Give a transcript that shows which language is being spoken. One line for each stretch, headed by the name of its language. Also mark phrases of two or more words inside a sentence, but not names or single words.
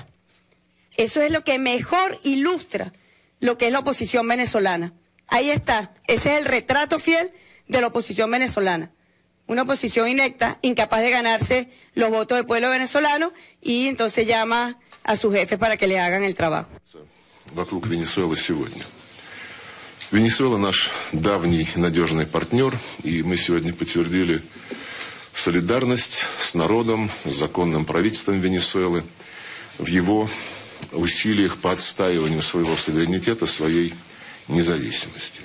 Spanish: Eso es lo que mejor ilustra lo que es la oposición venezolana. Ahí está, ese es el retrato fiel de la oposición venezolana. Una oposición inecta, incapaz de ganarse los votos del pueblo venezolano, y entonces llama a sus jefes para que le hagan el trabajo.
Russian: Вокруг Венесуэлы сегодня. Венесуэла наш давний надежный партнер, и мы сегодня подтвердили солидарность с народом, с законным правительством Венесуэлы в его усилиях по отстаиванию своего суверенитета, своей независимости.